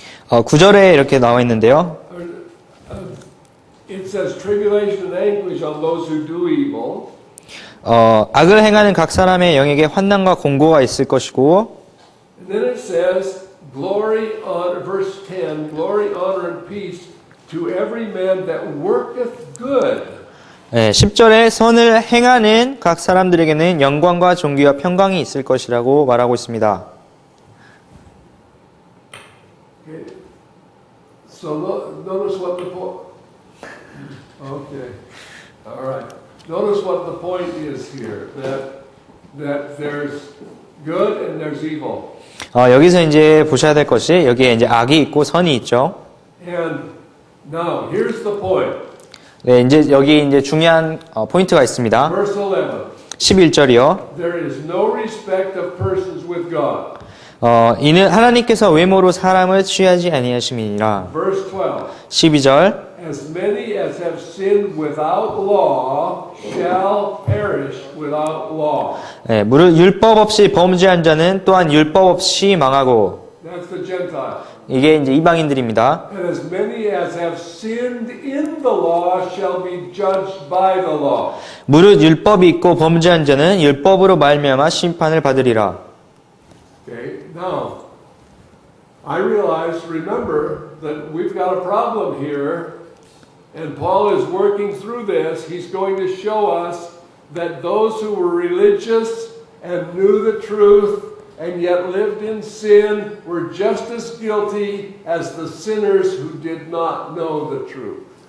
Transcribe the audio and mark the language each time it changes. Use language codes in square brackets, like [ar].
[ko] 9절에 이렇게 나와 있는데요. [en] it says tribulation and anguish on those who do evil. [ko] 악을 행하는 각 사람의 영에게 환난과 공고가 있을 것이고, [en] And then it says, glory, honor, verse 10, glory, honor, and peace to every man that worketh good. [ko] 10절에 선을 행하는 각 사람들에게는 영광과 존귀와 평강이 있을 것이라고 말하고 있습니다. [en] Okay. So notice what the point. Okay. All right. Notice what the point is here. That there's good and there's evil. [ko] 여기서 이제 보셔야 될 것이 여기에 이제 악이 있고 선이 있죠. [en] And now here's the point. [ko] 네, 이제 여기 이제 중요한 포인트가 있습니다. [en] Verse 11. [ko] 11절이요. [en] There is no respect of persons with God. [ko] 이는 하나님께서 외모로 사람을 취하지 아니하심이니라. [en] Verse 12. [ko] 12절. [en] As many as have sinned without law shall perish without law. [ko] 네, 무릇 율법 없이 범죄한 자는 또한 율법 없이 망하고. [en] That's the Gentile. [ko] 이게 이제 이방인들입니다. [en] And as many as have sinned in the law shall be judged by the law. [ko] 무릇 율법이 있고 범죄한 자는 율법으로 말미암아 심판을 받으리라. [en] Okay, now I remember that we've got a problem here, and Paul is working through this. He's going to show us that those who were religious and knew the truth and yet lived in sin were just as guilty as the sinners who did not know the truth.